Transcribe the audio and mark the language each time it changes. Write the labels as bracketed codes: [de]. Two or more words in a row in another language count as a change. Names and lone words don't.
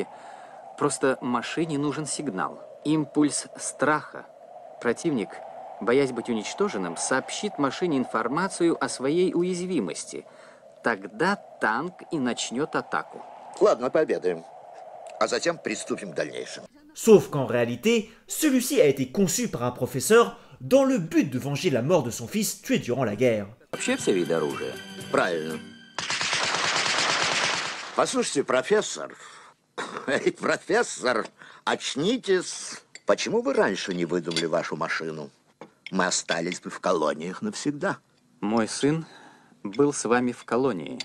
[ru] Просто машине нужен сигнал. Импульс страха. Противник, боясь быть уничтоженным, сообщит машине информацию о своей уязвимости. Тогда танк и начнет атаку. Ладно, пообедаем. А затем приступим к дальнейшему. [fr] Sauf qu'en réalité, celui-ci a été conçu par un professeur dans le but de venger la mort de son fils tué durant la guerre. [ru] Вообще все виды оружия. Правильно. Послушайте, профессор. Эй, профессор, очнитесь. Почему вы раньше не выдумали вашу машину? Мы остались бы в колониях навсегда. Мой сын был с вами в колонии.